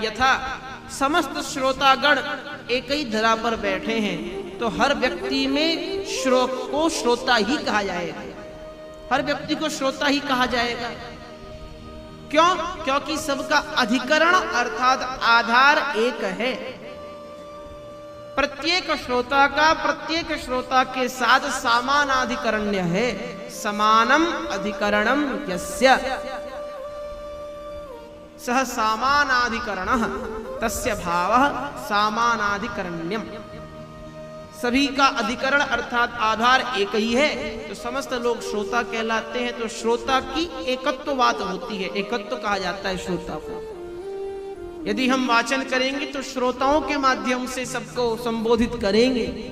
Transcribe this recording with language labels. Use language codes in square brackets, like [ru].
[hi] यथा समस्त श्रोतागण एक ही धरा पर बैठे हैं, तो हर व्यक्ति में को श्रोता ही कहा जाएगा, हर व्यक्ति को श्रोता ही कहा जाएगा। क्यों? क्योंकि सबका अधिकरण अर्थात आधार एक है। प्रत्येक श्रोता का प्रत्येक श्रोता के साथ समानाधिकरण्य है। [sa] समानम अधिकरणम यस्य सह समानाधिकरणः तस्य भावः समानाधिकरण्यम। [hi] सभी का अधिकरण अर्थात आधार एक ही है, तो समस्त लोग श्रोता कहलाते हैं। तो श्रोता की एकत्व बात होती है, एकत्व कहा जाता है श्रोता को। यदि हम वाचन करेंगे तो श्रोताओं के माध्यम से सबको संबोधित करेंगे।